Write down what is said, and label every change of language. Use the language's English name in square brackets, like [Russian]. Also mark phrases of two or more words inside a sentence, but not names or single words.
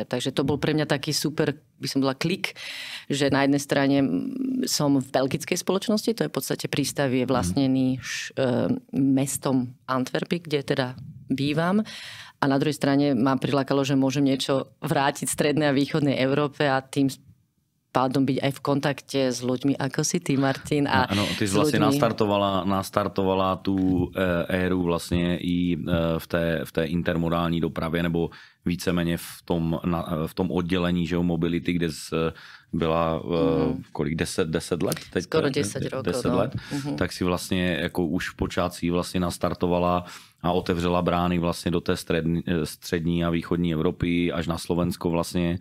[Slovak] Takže to bol pre mňa taký super, by som bola klik, že na jednej strane som v belgickej spoločnosti, to je v podstate prístav je vlastnený mestom Antwerpy, kde teda bývam. A na druhej strane ma prilákalo, že môžem niečo vrátiť v strednej a východnej Európe a tým pádom byť aj v kontakte s ľuďmi, ako si ty, Martin. [Czech] Áno, ty si vlastne nastartovala tú éru vlastne i v té intermodální dopravě, nebo víceméně v tom oddělení, že mobility, kde byla kolik, 10 let? Teď, [Slovak] skoro 10 rokov. [Czech] 10 let. Tak si vlastně jako už v počátcích vlastně nastartovala a otevřela brány vlastně do té střední a východní Evropy až na Slovensko vlastně.